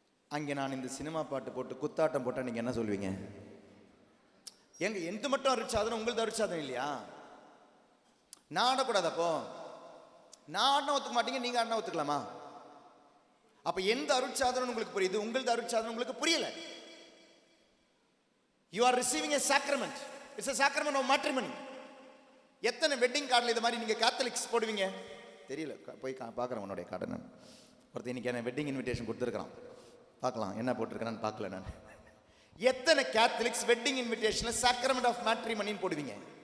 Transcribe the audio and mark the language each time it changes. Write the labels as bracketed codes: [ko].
[ta] அங்கே நான் இந்த சினிமா பாட்டு போட்டு குத்தாட்டம் போட்டால் நீங்கள் என்ன சொல்லுவீங்க? எங்க எந்த மட்டும் அருட்சாதனம், உங்களது அருட்சாதனம் இல்லையா? நான் ஆடக்கூடாது. அப்போ நான் ஆடினா ஒத்துக்க மாட்டீங்க, நீங்கள் ஆடினா ஒத்துக்கலாமா? அப்போ எந்த அருட்சாதனம் உங்களுக்கு புரியுது, உங்களது அருட்சாதனம் உங்களுக்கு புரியல. [en] You are receiving a sacrament. It's a sacrament of matrimony. [ta] எத்தனை வெட்டிங் கார்டில் இது மாதிரி நீங்கள் கேத்தலிக்ஸ் போடுவீங்க தெரியல. போய் பார்க்குறேன் உன்னுடைய கார்டை. நான் ஒருத்தர் இன்னைக்கு என்ன வெட்டிங் இன்விடேஷன் கொடுத்துருக்கான், பார்க்கலாம் என்ன போட்டிருக்கிறான்னு பார்க்கல நான். எத்தனை கேத்தலிக்ஸ் வெட்டிங் இன்விடேஷன்ல சாக்ரமெண்ட் ஆஃப் மேட்ரிமனின்னு போடுவீங்க?